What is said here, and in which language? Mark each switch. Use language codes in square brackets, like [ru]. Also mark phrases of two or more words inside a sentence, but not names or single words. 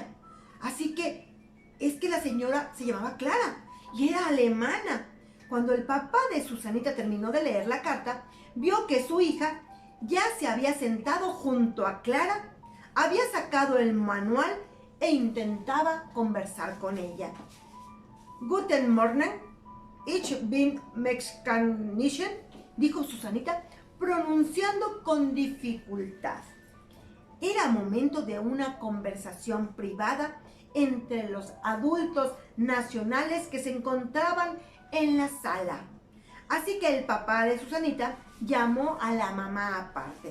[es] Así que es que la señora se llamaba Clara y era alemana. Cuando el papá de Susanita terminó de leer la carta, vio que su hija ya se había sentado junto a Clara, había sacado el manual e intentaba conversar con ella. [de] Guten Morgen, ich bin Mexicanischen, [es] dijo Susanita, pronunciando con dificultad. Era momento de una conversación privada entre los adultos nacionales que se encontraban en la sala. Así que el papá de Susanita llamó a la mamá aparte.